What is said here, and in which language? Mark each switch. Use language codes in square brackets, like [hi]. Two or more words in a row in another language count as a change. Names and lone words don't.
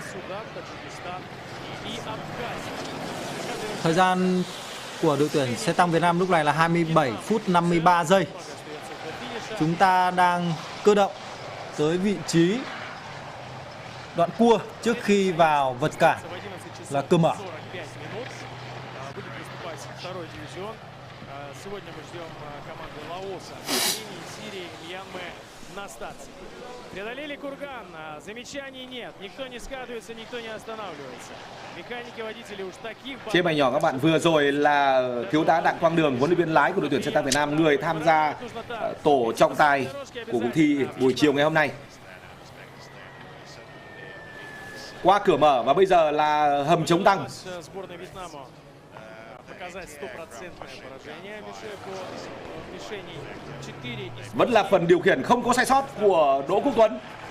[vi] Thời gian của đội tuyển xe tăng Việt Nam lúc này là 27 phút 53 giây. Chúng ta đang cơ động tới vị trí đoạn cua trước khi vào vật cản là cửa mở. [ru] Преодолели курган, замечаний нет, никто не скатывается, никто не останавливается. Механики, водители уж таких... [vi] Trên màn nhỏ các bạn, vừa rồi là thiếu tá Đặng Quang Đường, huấn luyện viên lái của đội tuyển xe tăng Việt Nam, người tham gia tổ trọng tài của cuộc thi buổi chiều ngày hôm nay. Qua cửa mở và bây giờ là hầm chống tăng. Vẫn là phần điều khiển không có sai sót của Đỗ Quốc Tuấn.